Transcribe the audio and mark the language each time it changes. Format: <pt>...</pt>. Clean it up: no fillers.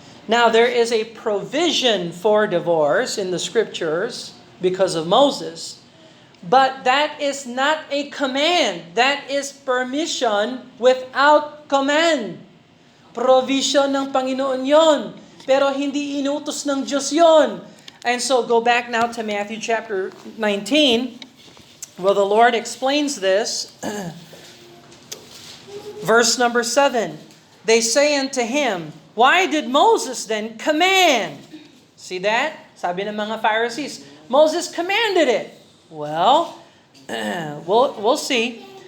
<en>Now, there is a provision for divorce in the scriptures because of Moses, but that is not a command. That is permission without command.</en> <tl>Provision ng Panginoon yon. Pero hindi inutos ng Diyos yon.</tl> <en>And so go back now to Matthew chapter 19, where the Lord explains this. Verse number 7. They say unto Him, why did Moses then command? See that?</en> <tl>Sabi ng mga Pharisees,</tl> <en>Moses commanded it. Well, we'll see.</en>